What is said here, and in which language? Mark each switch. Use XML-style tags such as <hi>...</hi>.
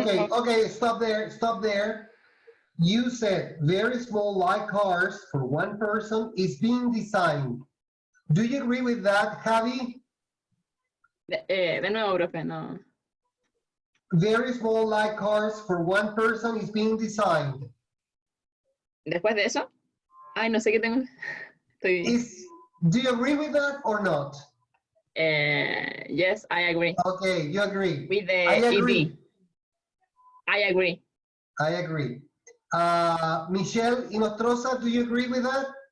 <en>Okay, okay, stop there, stop there. You said very small light cars for one person is being designed. Do you agree with that, Javi?</en> <es>De nuevo, profe, no.</es> <en>Very small light cars for one person is being designed.</en> <es>Después de eso, ay, no sé qué tengo. Estoy.</es> <en>Do you agree with that or not? Yes, I agree. Okay, you agree. With the I agree. ED. I agree. I agree. Michelle Inostroza, do you agree with that?</en>